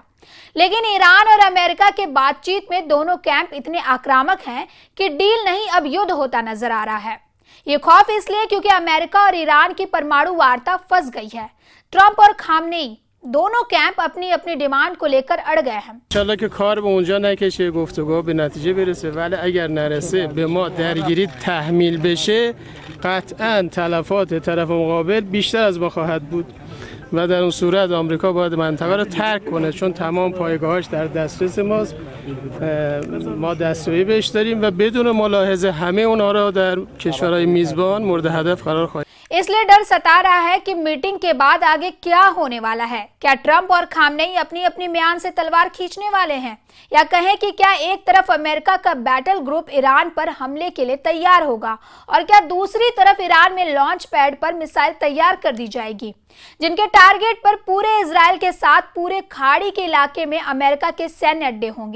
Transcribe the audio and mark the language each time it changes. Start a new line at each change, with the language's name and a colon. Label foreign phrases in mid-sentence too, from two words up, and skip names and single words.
Hindi: लेकिन ईरान और अमेरिका के बातचीत में दोनों कैंप इतने आक्रामक हैं कि डील नहीं, अब युद्ध होता नजर आ रहा है। ये खौफ इसलिए क्योंकि अमेरिका और ईरान की परमाणु वार्ता फंस गई है। ट्रंप और खामनेई दोनों कैंप अपनी अपनी डिमांड को लेकर अड़ गए हैं।
Arabic: إن شاء الله
Persian: که کار به اونجا نکشه، گفتگو به نتیجه برسه، ولی اگر نرسه به ما درگیری تحمیل بشه قطعا تلفات طرف مقابل بیشتر از ما خواهد بود و در اون صورت آمریکا باید منطقه رو ترک کنه، چون تمام پایگاهاش در دسترس ماست. ما دستیابی بهش داریم و بدون ملاحظه همه اونها رو در کشورهای میزبان مورد هدف قرار خواهیم.
Hindi: इसलिए डर सता रहा है कि मीटिंग के बाद आगे क्या होने वाला है। क्या ट्रंप और खामनेई अपनी अपनी म्यान से तलवार खींचने वाले हैं, या कहें कि क्या एक तरफ अमेरिका का
English: battle group
Hindi: ईरान पर हमले के लिए तैयार होगा और क्या दूसरी तरफ ईरान में
English: launch pad
Hindi: पर मिसाइल तैयार कर दी जाएगी, जिनके टारगेट पर पूरे इजराइल के साथ पूरे खाड़ी के इलाके में अमेरिका के सैन्य अड्डे होंगे।